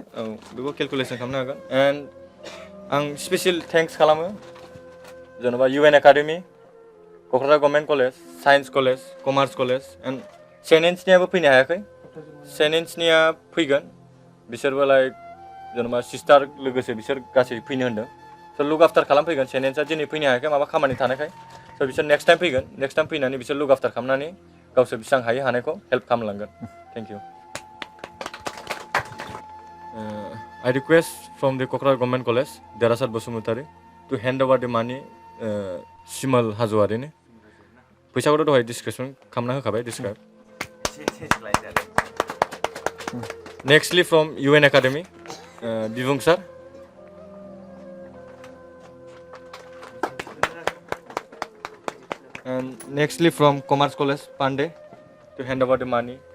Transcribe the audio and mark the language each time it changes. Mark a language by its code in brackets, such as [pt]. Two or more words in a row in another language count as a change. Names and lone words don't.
[brx] औ, बेखौ केलकुलेसन खालामनो हागोन। एन्ड आं [en] special thanks [brx] खालामो जेनेबा इउएन एकाडेमि, क'क्राझार गभर्नमेंट कलेज, साइन्स कलेज, कमार्स कलेज, एन्ड सेनेन्सनियाबो फैनो हायाखै, सेनेन्सनिया फैगोन, बिसोरबो लाइक जेनेबा सिस्टार लोगोसे बिसोर गासै फैनो होन्दों। स' [en] look after [brx] खालामफैगोन। सेनेन्सआ दिनै फैनो हायाखै, माबा खामानि थानायखाय। स' बिसोर [en] next time [brx] फैगोन, [en] next time [brx] फैनानै बिसोर [en] look after [brx] खालामनानै गावसोर बेसेबां हायो हानायखौ हेल्प खालामलांगोन। [en] thank you. I request from the Khourang Government College, Derasat Bosumutari, to hand over the money Chimal Hazowari ni. [brx] फैसाखौथ' दहाय डिसक्रिपसन खालामना होखाबाय, डिसक्राइब। [en] nextly from UN Academy Bibung sir. and nextly from Commerce College Pandey to hand over the money.